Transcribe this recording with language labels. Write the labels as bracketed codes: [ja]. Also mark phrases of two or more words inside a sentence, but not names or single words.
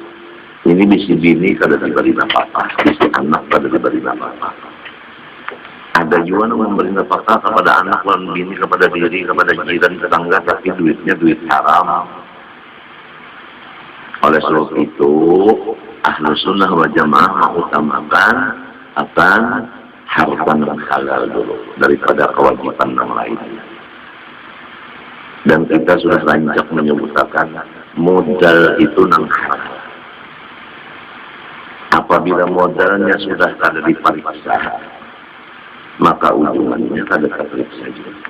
[bjn] Ini bisi bini kada diberi nafkah, bisi anak kada diberi nafkah. [id] Ada juga yang memberi nafkah kepada anak dan bini, kepada diri, kepada jiran, tetangga, tapi duitnya duit haram. Oleh sebab itu, Ahlus Sunnah wal Jamaah mengutamakan akan harta yang halal dulu daripada kewajiban yang lainnya. Dan kita sudah lanjut menyebutkan modal itu nang haram. Apabila modalnya sudah ada di pariksa, maka ujungannya ada terperiksa juga.